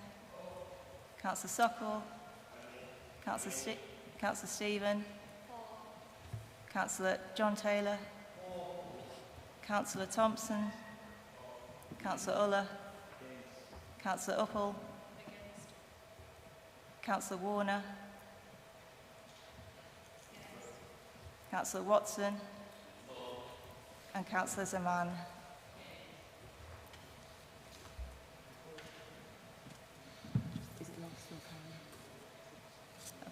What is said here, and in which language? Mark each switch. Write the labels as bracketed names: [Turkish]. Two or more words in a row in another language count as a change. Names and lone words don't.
[English] Councillor Sokol. Councillor Stephen. Councillor John Taylor. Councillor Thompson. Councillor Uller. Councillor Uppel. Councillor Warner. Councillor Watson. And Councillor Zaman. Is it lost or carried?